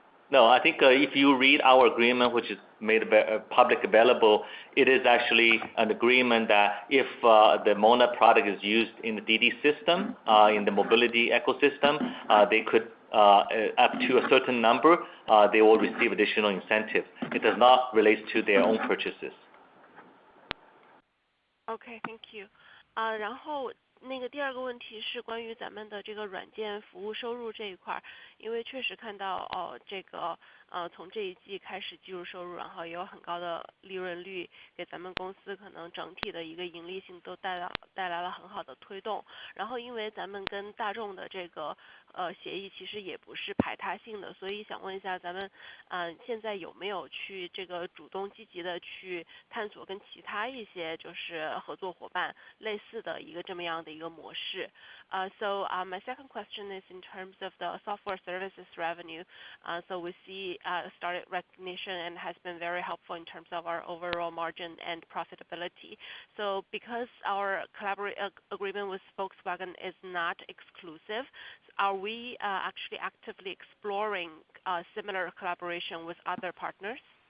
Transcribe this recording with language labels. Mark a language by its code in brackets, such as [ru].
[en] No, I think if you read our agreement, which is made public available, it is actually an agreement that if the MONA product is used in the DiDi system, in the mobility ecosystem, they could, up to a certain number, they will receive additional incentive. It does not relate to their own purchases. Okay, thank you. [zh] 然后那个第二个问题是关于咱们的这个软件服务收入这一块，因为确实看到这个从这一季开始计入收入，然后也有很高的利润率，给咱们公司可能整体的一个盈利性都带来了很好的推动。然后因为咱们跟大众的这个协议其实也不是排他性的，所以想问一下咱们现在有没有去这个主动积极的去探索跟其他一些就是合作伙伴类似的一个这么样的一个模式。 [en] So my second question is in terms of the software services revenue. So we see started recognition and has been very helpful in terms of our overall margin and profitability. So because our agreement with Volkswagen is not exclusive, are we actually actively exploring similar collaboration with other partners?